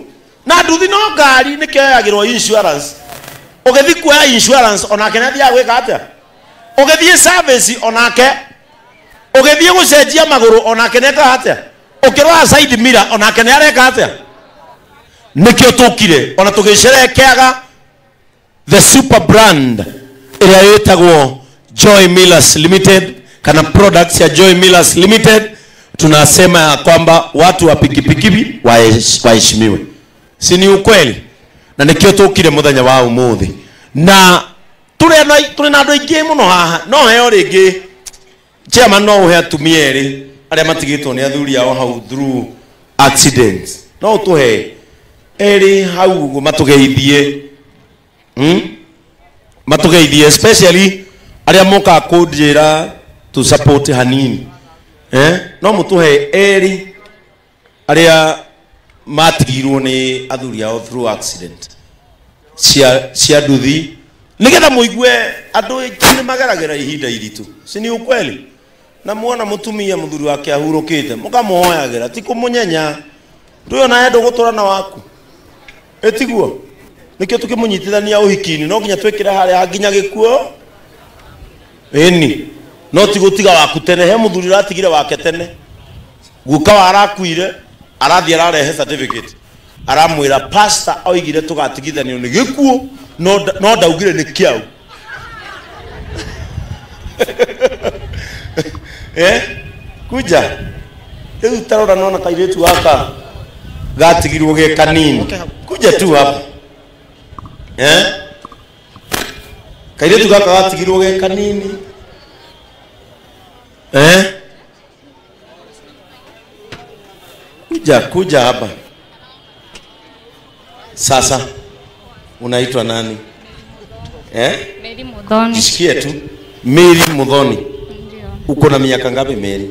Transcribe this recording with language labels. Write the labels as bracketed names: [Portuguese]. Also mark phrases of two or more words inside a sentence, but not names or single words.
[Kikuyu] Na nduthi no ngari nĩ kĩoyagĩrwo insurance. Ũgĩthiĩ kuoya insurance onake nĩ athiaga gwĩka atĩa? Ũgĩthiĩ service onake. Ũgĩthiĩ gũcenjia magũrũ onake nĩ ekaga atĩa? Ũkĩrora [English] side mirror [Kikuyu] onake nĩ areka atĩa? Nĩkĩo tũkire ona tũgĩcerekeaga [English] the super brand [Kikuyu] ĩrĩa ĩtagwo Joy Millers Limited kana products ya Joy Millers Limited. [Swahili] Tunasema ya kwamba watu wa pikipiki waheshimiwe. Si ni ukweli? [Kikuyu] Na nikio tũkire muthenya wa umuthi. Na tũrĩ na andũ aingĩ mũno haha. No heo rĩngĩ chairman no uhe atumia erĩ arĩa matigĩtwo nĩ athuri ao hau [English] through accidents. [Kikuyu] No tũhe erĩ hau matũgeithie. Matũgeithie especially arĩa moka kũnjĩra [English] to support [Kikuyu] hanini. No mũtũhe erĩ arĩa matigirwo nĩ athuri ao [English] through accident [Kikuyu] cia nduthi nigetha muigue andũ aingĩ mageragĩra ihinda iritũ. [Swahili] Si ni ukweli? [Kikuyu] Na muona mutumia muthuri wake ahurũkĩte mũkamuhoyagĩra ti kũmunyenya. Ndũyona yendo gũtũra na waku etiguo nikio tukĩmunyitithania ũhiki-inĩ no nginya twĩkĩre harĩa nginya gĩkuo. Eni no ti gũtiga waku tene. He muthuri ratigire wake tene guka warakuire arathi ararehe certificate aramwira pastor oigire tugatigithanio nĩ gĩkuo no ndaugire nĩ kĩau. Kuja rĩu tarora nona kairĩtu gaka gatigirwo ge kanini. [Swahili] Kuja tu hapa. [Kikuyu] Kairĩtu gaka gatigirwo ge kanini. [Swahili] Kuja hapa. Sasa unaitwa nani? Mary Mudhoni. Jisikie tu. Mary Mudhoni. Ndio. Uko na miaka ngapi Mary?